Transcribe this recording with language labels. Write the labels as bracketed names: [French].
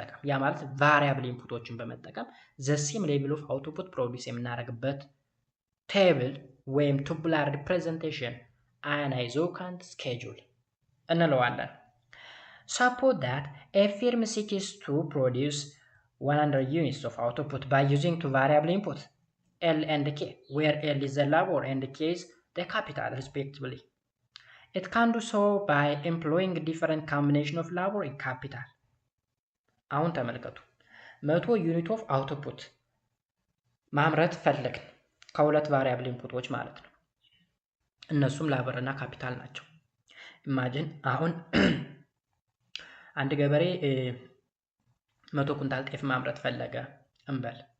[Amharic] ያ ማለት ቫሪያብል ኢንፑቶችን በመጠቀም ዘ ሴም ሌቭል ኦፍ አውትፑት ፕሮዲዩስ የምናደርግበት ቴብል ወይም ቱቡላር ሪፕሬዘንቴሽን አን አይዞካንት ስኬጁል እንለዋለን። [English] suppose that a firm seeks to produce 100 units of output by using two variable inputs L and K, where L is the labor and K is the capital respectively. It can do so by employing different combination of labor and capital. [Amharic] አሁን ተመልከቱ 100 ዩኒት ኦፍ አውትፑት ማምረት ፈለግን ከሁለት ቫሪያብል ኢንፑቶች ማለት ነው። እነሱም ላበር እና ካፒታል ናቸው። ኢማጂን አሁን አንድ ገበሬ 100 ኩንታል ጤፍ ማምረት ፈለገ እንበል።